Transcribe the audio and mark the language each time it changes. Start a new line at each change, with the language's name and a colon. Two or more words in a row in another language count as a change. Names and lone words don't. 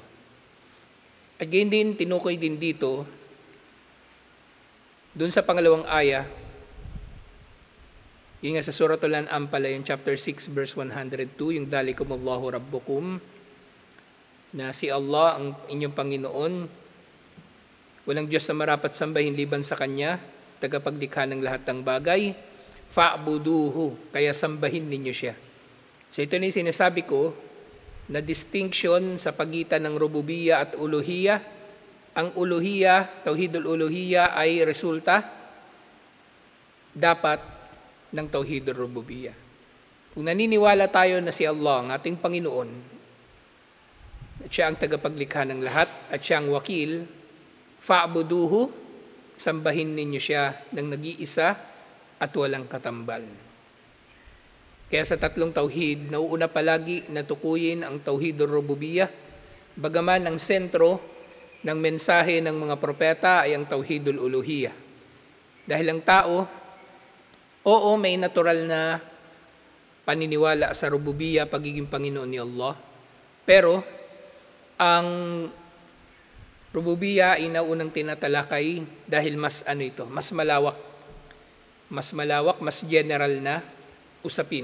Filipino: At gayon din, tinukoy din dito, dun sa pangalawang aya, yung nga sa Suratul An'am pala, yung
English: chapter 6, verse 102,
Filipino: yung
Arabic: ذلكم الله ربكم,
Filipino: na si Allah ang inyong Panginoon, walang Diyos na marapat sambahin liban sa Kanya, tagapaglikha ng lahat ng bagay, fa'buduhu, kaya sambahin ninyo siya. So ito na yung sinasabi ko, na distinction sa pagitan ng rububiyya at uluhiyya. Ang uluhiyya,
Arabic: توحيد الألوهية
Filipino: ay resulta dapat ng
Arabic: توحيد الربوبية.
Filipino: Kung naniniwala tayo na si Allah ang ating Panginoon, at siya ang tagapaglikha ng lahat, at siya ang wakil, fa'buduhu, sambahin ninyo siya ng nag-iisa at walang katambal. Kaya sa tatlong tauhid, nauuna palagi na tukuyin ang
Arabic: توحيد الربوبية,
Filipino: bagaman ang sentro ng mensahe ng mga propeta ay ang
Arabic: توحيد الألوهية.
Filipino: Dahil ang tao, oo, may natural na paniniwala sa rububiyya, pagiging Panginoon ni Allah, pero ang rububiyya ay naunang tinatalakay dahil mas mas malawak, mas general na usapin.